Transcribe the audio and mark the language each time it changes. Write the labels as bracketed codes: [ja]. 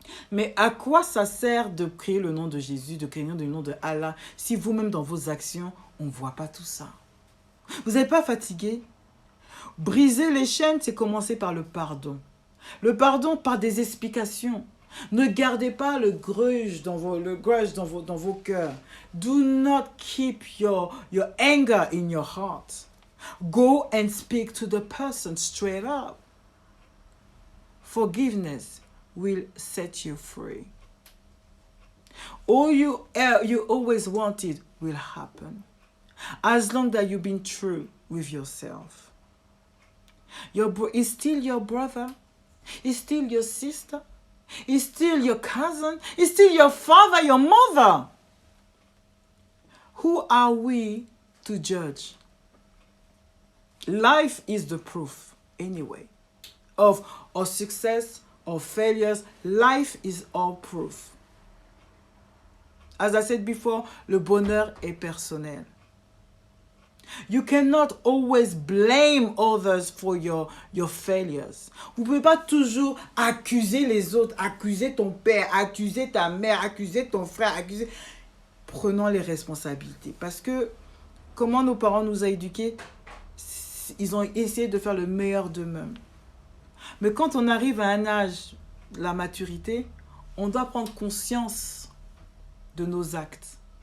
[fr] Mais à quoi ça sert de crier le nom de Jésus, de crier le nom de Allah, si vous-même dans vos actions, on ne voit pas tout ça? Vous n'êtes pas fatigué? Briser les chaînes, c'est commencer par le pardon. Le pardon par des explications. Ne gardez pas le grudge dans vos cœurs. [en] Do not keep your anger in your heart. Go and speak to the person straight up. Forgiveness will set you free. All you always wanted will happen. As long that you've been true with yourself. Is still your brother. Is still your sister. Is still your cousin. Is still your father, your mother. Who are we to judge? Life is the proof, anyway, of our success or failures. Life is our proof. As I said before, [fr] le bonheur est personnel. [en] You cannot always blame others for your failures. [fr] Vous ne pouvez pas toujours accuser les autres, accuser ton père, accuser ta mère, accuser ton frère, accuser... Prenons les responsabilités. Parce que, comment nos parents nous ont éduqués, ils ont essayé de faire le meilleur d'eux-mêmes. Mais quand on arrive à un âge, la maturité, on doit prendre conscience de nos actes.